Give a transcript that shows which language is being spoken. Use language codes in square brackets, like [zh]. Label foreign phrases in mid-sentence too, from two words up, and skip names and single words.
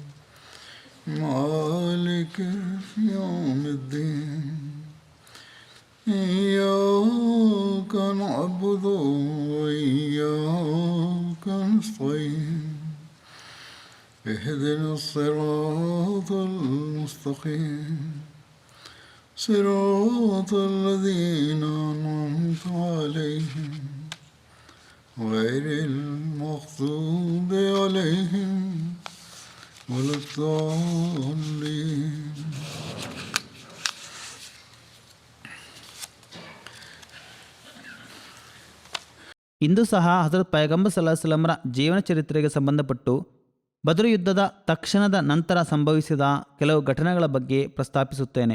[ar] مالك يوم الدين إياك نعبد وإياك نستعين اهدنا الصراط المستقيم صراط الذين أنعمت عليهم غير المغضوب عليهم ولا الضالين. [kn] ಇಂದು ಸಹ ಹಜರತ್ ಪೈಗಂಬರ್ [ar] صلى الله عليه وسلم [kn] ಜೀವನ ಚರಿತ್ರೆಗೆ ಸಂಬಂಧಪಟ್ಟು ಬದ್ರ್ ಯುದ್ಧದ ತಕ್ಷಣದ ನಂತರ ಸಂಭವಿಸಿದ ಕೆಲವು ಘಟನೆಗಳ ಬಗ್ಗೆ ಪ್ರಸ್ತಾಪಿಸುತ್ತೇನೆ.